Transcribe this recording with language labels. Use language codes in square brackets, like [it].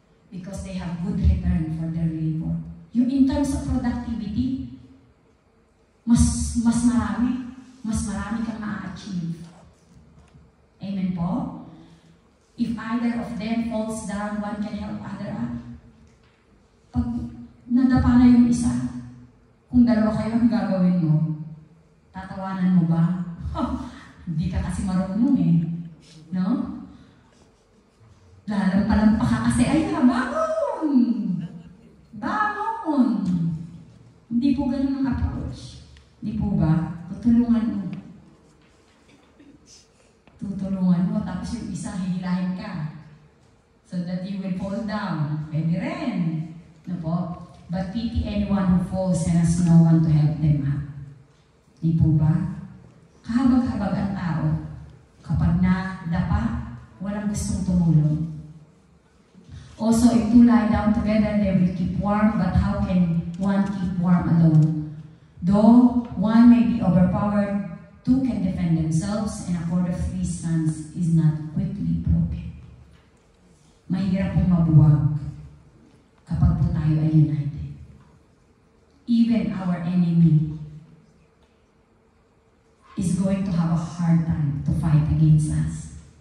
[en] Because they have good return for their labor. Yung in terms of productivity, [tl] mas marami kang ma-achieve. [en] Amen po? If either of them falls down, one can help other up. [tl] Pag nadapa na yung isa, kung dalawa kayo, ang gagawin mo? Tatawanan mo ba? Hindi ka kasi marunong eh. No? Lalampalampa ka kasi, ay bangon! Bangon! Hindi po ganun ang approach. Hindi po ba? Tutulungan mo. Tutulungan mo, tapos yung isa, hihilahin ka. [en] So that you will fall down. [tl] Pwede rin. [en] No po? But pity anyone who falls and has no one to help them up. [tl] Hindi po ba? Kahabag-habag ang tao. Kapag nadapa, walang gustong tumulong. [en] Also, if two lie down together, they will keep warm, but how can one keep warm alone? Though one may be overpowered, two can defend themselves, and a cord of 3 strands is not quickly broken. [tl] Mahirap pong mabuwag kapag po tayo ay united. [en] Even our enemy is going to have a hard time to fight against us.